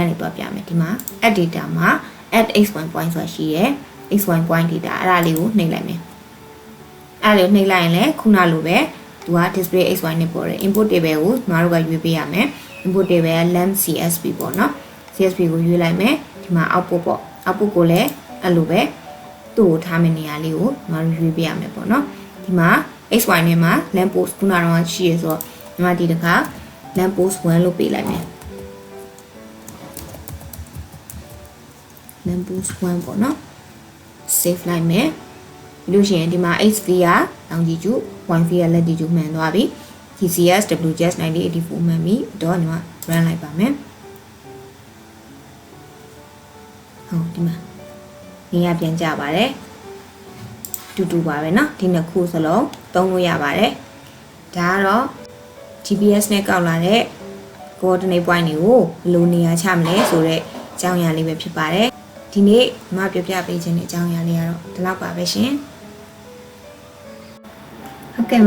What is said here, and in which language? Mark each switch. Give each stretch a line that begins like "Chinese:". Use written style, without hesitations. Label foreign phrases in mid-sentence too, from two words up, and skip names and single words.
Burmese: ကနေသွားပြမယ်ဒီမှာ
English: add data
Burmese: မှာ
English: add x1 point
Burmese: ဆိုတာရှိရဲ
English: x1 point data
Burmese: အဲ့ဒါလေးကိုနှိပ်လိုက်မယ်အဲ့ဒါလေးကိုနှိပ်လိုက်ရင်လည်းခုနလိုပဲသူက
English: display xy
Burmese: နဲ့ပေါ်တယ်
English: input table
Burmese: ကိုညီမတို့ကရွေးပေးရမယ်
English: input table
Burmese: က
English: lamp csv
Burmese: ပေါ့နော် csv ကိုရွေးလိုက်မယ်ဒီမှာ output ပေါ့ output ကိုလည်းအဲ့လိုပဲသူ့ကိုထားမယ့်နေရာလေးကိုညီမတို့ရွေးပေးရမယ်ပေါ့နော်ဒီမှာ xy နဲ့မှာ
English: lamp post
Burmese: ခုနကတော့ရှိရဆိုတော့ညီမဒီတစ်ခါ
English: lamp post 1
Burmese: လို့ပေးလိုက်မယ်
English: lamp post 1
Burmese: ပေါ့နော် save လိုက်မယ်ပြီးလို့ရှိရင်ဒီမှာ xv က longitude yv က latitude မှန်သွားပြီ
English: TCS WGS 9084
Burmese: မှန်ပြီတော့ညီမ run လိုက်ပါမယ် ဟုတ်ဒီမှာနေရာပြန်ကြပါတယ်တူပါပဲเนาะဒီနှစ်ခုစလုံးသုံးလို့ရပါတယ်ဒါကတော့ GPS နဲ့ကောက်လာတဲ့
English: coordinate point
Burmese: တွေကိုဘယ်လိုနေရာချမလဲဆိုတော့အကြောင်းအရာလေးပဲဖြစ်ပါတယ်ဒီနေ့မပြပြပေးခြင်းတဲ့အကြောင်းအရာလေးကတော့ဒီလောက်ပါပဲရှင်ဟုတ်ကဲ့